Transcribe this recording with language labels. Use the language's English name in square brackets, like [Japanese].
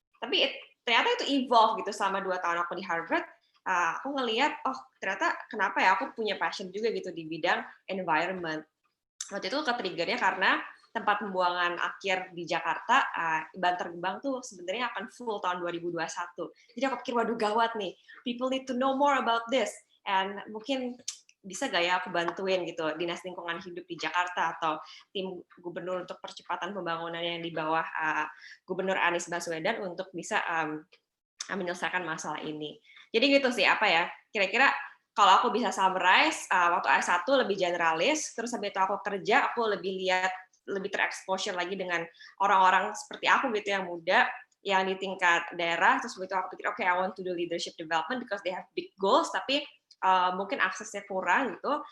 [Indonesian] Tapi ternyata itu evolve gitu selama 2 tahun aku di Harvard. Aku ngelihat ternyata kenapa ya aku punya passion juga gitu di bidang environment. Waktu itu ke-trigger-nya karena tempat pembuangan akhir di Jakarta, Bantar Gebang tuh sebenarnya akan full tahun 2021. Jadi aku pikir, waduh gawat nih, [English] people need to know more about this. [Indonesian] And mungkin bisa gak ya aku bantuin gitu Dinas Lingkungan Hidup di Jakarta atau tim gubernur untuk percepatan pembangunan yang di bawah Gubernur Anies Baswedan untuk bisa menyelesaikan masalah ini. Jadi gitu sih, kira-kira kalau aku bisa summarize, waktu S1 lebih generalis, terus habis itu aku kerja, aku lebih terexposure lagi dengan orang-orang seperti aku gitu yang muda, yang di tingkat daerah, terus habis itu aku pikir, [English] I want to do leadership development because they have big goals, [Indonesian] tapi mungkin aksesnya kurang gitu.